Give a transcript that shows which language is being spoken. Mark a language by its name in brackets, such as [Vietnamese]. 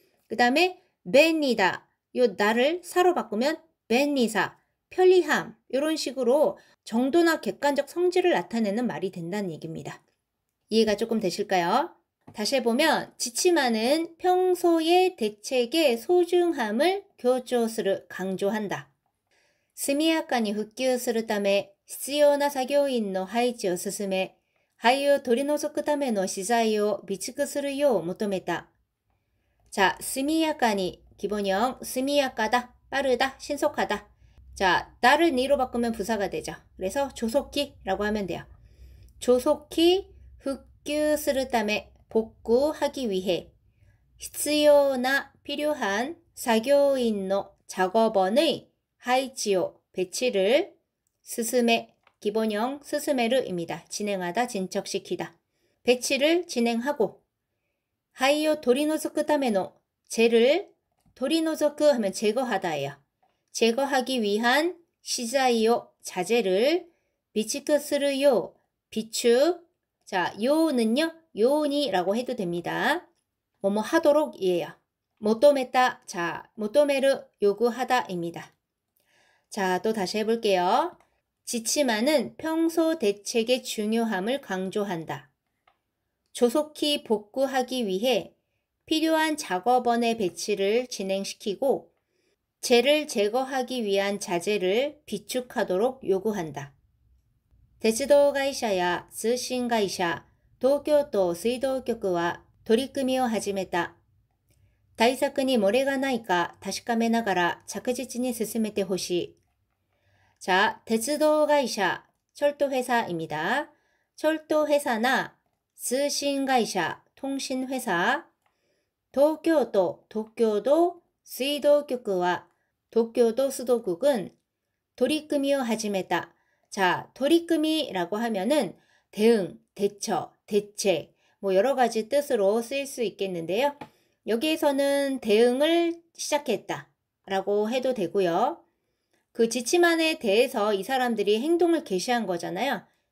[Korean] 그 다음에 벤니다, 요 나를 사로 바꾸면 벤니사, 편리함, 이런 식으로 정도나 객관적 성질을 나타내는 말이 된다는 얘기입니다. 이해가 조금 되실까요? 다시 해보면 지침안은 평소의 대책의 소중함을 [Japanese] 強調する [Korean] 강조한다. [Japanese] 速やかに復旧するため必要な作業員の配置を進め、灰を取り除くための資材を備蓄するよう求めた。 [Korean] 자, [Japanese] 速やかに [Korean] 기본형 [Japanese] 速やか [Korean] 다, 빠르다, 신속하다. 자, 나를 니로 바꾸면 부사가 되죠. 그래서 조속히라고 하면 돼요. 조속히 [Japanese] 復旧するため [Korean] 복구하기 위해 [Japanese] 必要な [Korean] 필요한 [Japanese] 作業員の [Korean] 작업원의 [Japanese] 配置を [Korean] 배치를 [Japanese] 進め [Korean] 기본형 [Japanese] 進める [Korean] 입니다. 진행하다, 진척시키다. 배치를 진행하고 [Japanese] 灰を取り除くための [Korean] 재를 [Japanese] 取り除く [Korean] 하면 제거하다예요. 제거하기 위한 시자이요 자재를 비치크스르요 비축. 자, 요는요 요니라고 해도 됩니다. 뭐뭐 하도록이에요. 모토메타. 자, 모토메르 요구하다입니다. 자, 또 다시 해볼게요. 지침안은 평소 대책의 중요함을 강조한다. 조속히 복구하기 위해 필요한 작업원의 배치를 진행시키고 재를 제거하기 위한 자재를 비축하도록 요구한다. [Japanese] 鉄道会社や通信会社、東京都水道局は取り組みを始めた。対策に漏れがないか確かめながら着実に進めてほしい。 [Korean] 자, [Japanese] 鉄道会社, [Korean] 철도회사입니다. 철도회사나 [Japanese] 通信会社, [Korean] 통신회사, [Japanese] 東京都, [Korean] 도쿄도, [Japanese] 水道局は [Korean] 도쿄도 수도국은 [Japanese] 取り組みを始めた. [Korean] 자, [Japanese] 取り組み [Korean] 라고 하면은 대응, 대처, 대책, 뭐 여러 가지 뜻으로 쓰일 수 있겠는데요. 여기에서는 대응을 시작했다 라고 해도 되고요. 그 지침안에 대해서 이 사람들이 행동을 개시한 거잖아요.